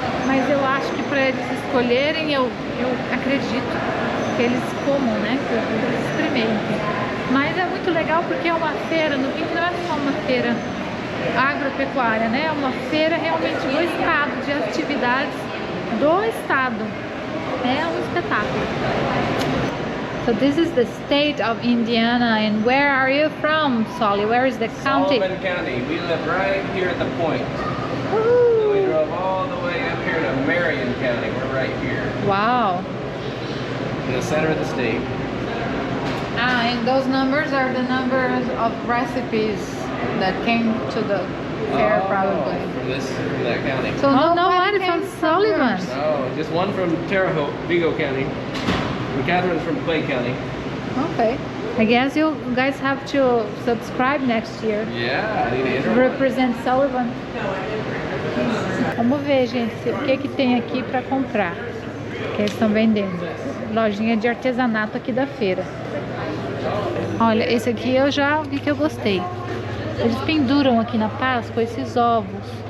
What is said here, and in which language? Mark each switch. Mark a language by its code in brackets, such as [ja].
[pt] mas eu acho que para eles escolherem, eu acredito que eles comam, né? Que eles experimentem. Mas é muito legal porque é uma feira, no fim não é só uma feira agropecuária, né? É uma feira realmente do estado, de atividades do estado. É um espetáculo. [en] So this is the state of Indiana, and where are you from, Solly? Where is the county? Sullivan County. We live right here at the point. Woohoo! So we drove all the way up here to Marion County. We're right here Wow! in the center of the state. Ah, and those numbers are the numbers of recipes that came to the fair, probably. From that county. So nobody from Sullivan. No, just one from Terre Haute, Vigo County. And Catherine's from Clay County. Okay. I guess you guys have to subscribe next year. Yeah, I need to enter. Represent Sullivan. [pt] Vamos ver, gente, o que tem aqui para comprar. Que eles estão vendendo. Lojinha de artesanato aqui da feira. Olha, esse aqui eu já vi que eu gostei. Eles penduram aqui na Páscoa esses ovos.